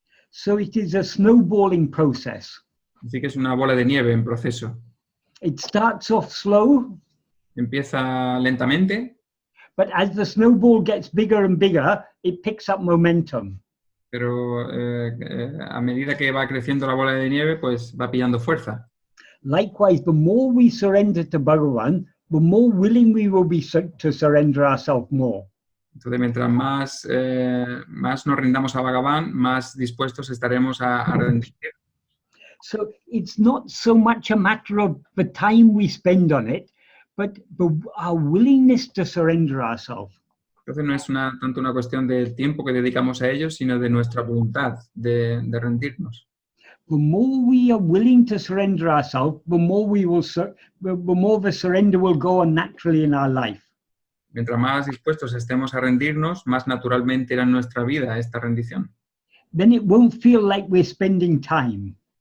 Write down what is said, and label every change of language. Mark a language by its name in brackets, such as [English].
[English] So it is a snowballing process. [Spanish] Así que es una bola de nieve en proceso. [English] It starts off slow. [Spanish] Empieza lentamente. [English] But as the snowball gets bigger and bigger, it picks up momentum. [Spanish] Pero a medida que va creciendo la bola de nieve, pues va pillando fuerza. [English] Likewise, the more we surrender to Bhagavan, the more willing we will be to surrender ourselves more. [Spanish] Entonces, mientras más nos rindamos a Bhagavan, más dispuestos estaremos a rendir. [English] So it's not so much a matter of the time we spend on it, but our willingness to surrender ourselves. [Spanish] Entonces no es tanto una cuestión del tiempo que dedicamos a ellos, sino de nuestra voluntad de rendirnos. [English] The more we are willing to surrender ourselves, the more the surrender will go on naturally in our life. [Spanish] Mientras más dispuestos estemos a rendirnos, más naturalmente irá en nuestra vida esta rendición. [English] Then it won't feel like we're spending time.